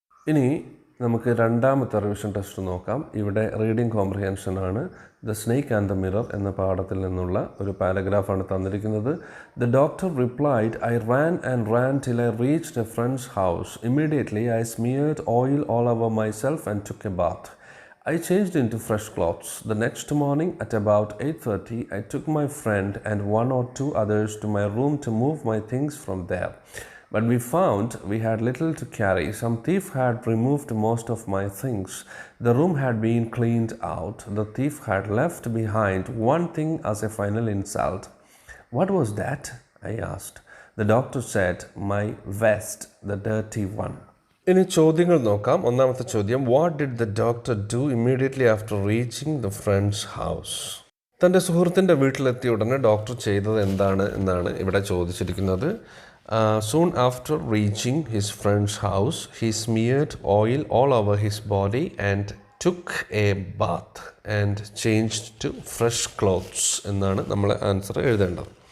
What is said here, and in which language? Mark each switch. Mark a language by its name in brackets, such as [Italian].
[Malayalam] ഇനി നമുക്ക് രണ്ടാമത്തെ റിവിഷൻ ടെസ്റ്റ് നോക്കാം. ഇവിടെ റീഡിംഗ് കോംപ്രിഹെൻഷൻ ആണ്. The snake and the mirror എന്ന പാഠത്തിൽ നിന്നുള്ള ഒരു പാരഗ്രാഫാണ് തന്നിരിക്കുന്നത്. [English] The doctor replied, I ran and ran till I reached a friend's house. Immediately I smeared oil all over myself and took a bath. I changed into fresh clothes. The next morning at about 8:30, I took my friend and one or two others to my room to move my things from there. But we found we had little to carry. Some thief had removed most of my things. The room had been cleaned out. The thief had left behind one thing as a final insult. What was that? I asked. The doctor said, my vest, the dirty one. [Malayalam] ഇനി ചോദ്യങ്ങൾ നോക്കാം. ഒന്നാമത്തെ ചോദ്യം, [English] What did the doctor do immediately after reaching the friend's house? [Malayalam] തൻ്റെ സുഹൃത്തിൻ്റെ വീട്ടിലെത്തിയ ഉടനെ doctor ചെയ്തത് എന്താണ് എന്നാണ് ഇവിടെ ചോദിച്ചിരിക്കുന്നത്. [English] soon after reaching his friend's house he smeared oil all over his body and took a bath and changed to fresh clothes [Malayalam] എന്നാണ് നമ്മൾ ആൻസർ എഴുതേണ്ടത്.